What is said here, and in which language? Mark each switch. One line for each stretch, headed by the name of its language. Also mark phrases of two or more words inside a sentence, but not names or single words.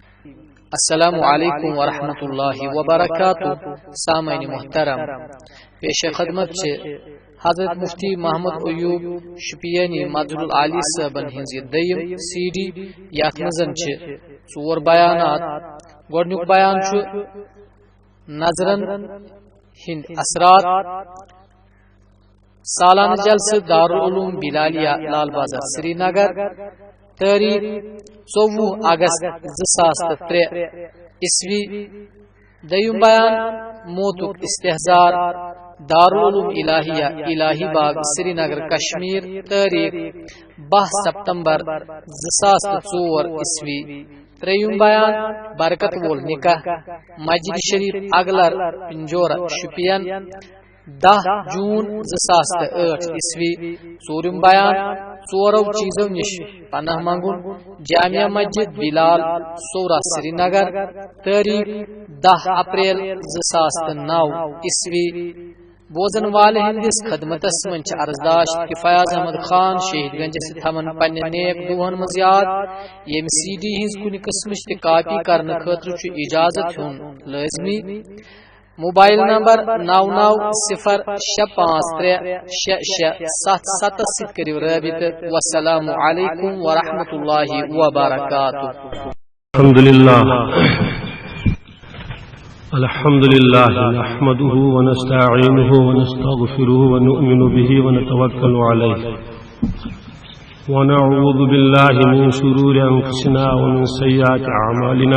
Arabic: السلام علیکم ورحمۃ اللہ وبرکاتہ.
Kashmiri: سامعین محترم، پیش خدمت سے حضرت مفتی محمد ایوب شپیانی مدعو العالی صاحبن ہنز دیم سی ڈی یتھ مزن ژور بیانات. گۄڈنیُک بیان چھُ نظرن ہند اثرات. سالانہ جلسہ دارالعلوم بلالیہ لال بازار سری نگر، تاریخ 24 اگست 2003 عیسوی. دویم بیان موتک استحضار دارالعلوم الہیہ الہی باغ سری نگر کشمیر، تاریخ 12 سپتمبر 2004 عیسوی. تریم بیان برکت وول نکاح مسجد شریف اگلر پنجورہ شپین 10 جون 2008 عیسوی. ژوٗرِم بیان ژورو چیزو نش پناہ منگن جامعہ مسجد بلال سورہ سری نگر، تاریخ 10 اپریل 2009 عیسوی. بوزن والے ہندس خدمتس من عرضداشت کہ فیاض احمد خان شہید گنجس تھمن پنہ نیک دوہن مز یاد. یم سی ڈی ہز کن قسمچ تہ کاپی کرنے خاطر اجازت ہون لازمی. موبائل نمبر 9906536677 ست کریو رابطہ.
Arabic: والسلام علیکم ورحمۃ اللہ وبرکاتہ. الحمد لله نحمده ونستعينه ونستغفره ونؤمن به ونتوكل عليه ونعوذ بالله من شرور أنفسنا ومن سيئات أعمالنا.